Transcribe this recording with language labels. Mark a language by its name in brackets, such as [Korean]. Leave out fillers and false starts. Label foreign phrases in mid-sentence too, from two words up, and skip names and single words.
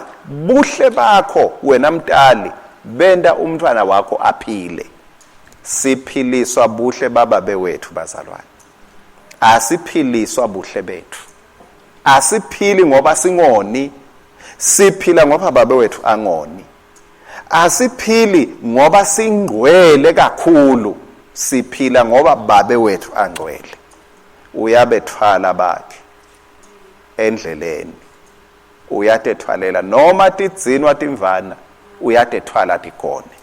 [Swati] Buhle bakho wena mtali benda umntwana wakho aphile. Siphiliswa buhle bababe wethu bazalwane. Asiphiliswa buhle bethu. Asiphili ngoba singoni. Siphila ngoba babe wethu angoni. Asiphili ngoba singcwele kakhulu. Siphila ngoba babe wethu angcwele. Uyabethwala bakhe endleleni. Uyatethwalela noma tidzinwa timvana uyatethwala tikone.